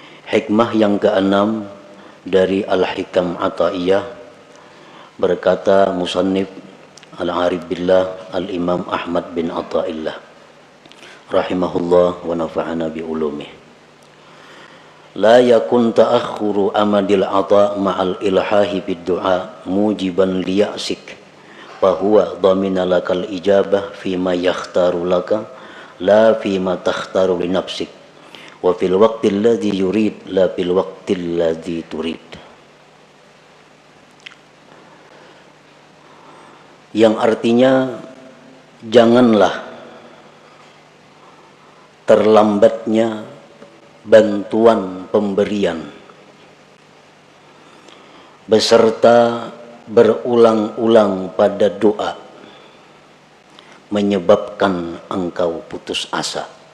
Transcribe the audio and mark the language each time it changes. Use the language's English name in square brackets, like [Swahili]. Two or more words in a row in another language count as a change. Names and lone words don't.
[Indonesian] Hikmah yang keenam dari Al-Hikam Ata'iyah, berkata musannif [Arabic] العارف بالله الإمام [Indonesian] Ahmad bin Ata'illah [Arabic] رحمه الله ونفعنا بعلومه. لا يكن تأخر أمد العطاء مع الإلحاح بالدعاء موجبا ليأسك فهو ضمن لك الإجابة فيما يختار لك لا فيما تختار لنفسك وفي الوقت الذي يريد لا في الوقت الذي تريد. [Indonesian] Yang artinya janganlah terlambatnya bantuan pemberian beserta berulang-ulang pada doa menyebabkan engkau putus asa.